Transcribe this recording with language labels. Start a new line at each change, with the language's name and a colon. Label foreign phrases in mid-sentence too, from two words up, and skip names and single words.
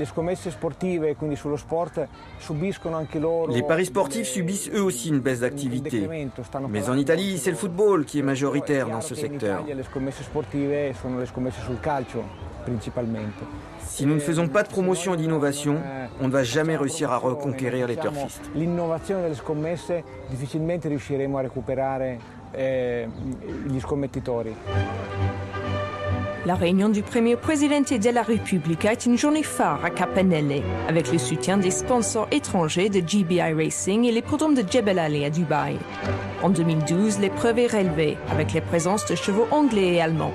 French: Les paris sportifs subissent eux aussi une baisse d'activité. Mais en Italie, c'est le football qui est majoritaire dans ce secteur. Si nous ne faisons pas de promotion et d'innovation, on ne va jamais réussir à reconquérir les turfistes.
Italian: L'innovazione delle scommesse difficilmente riusciremo a recuperare gli scommettitori.
French: La réunion du premier président de la République est une journée phare à Capanelle, avec le soutien des sponsors étrangers de GBI Racing et les l'hippodrome de Jebel Ali à Dubaï. En 2012, l'épreuve est relevée, avec la présence de chevaux anglais et allemands.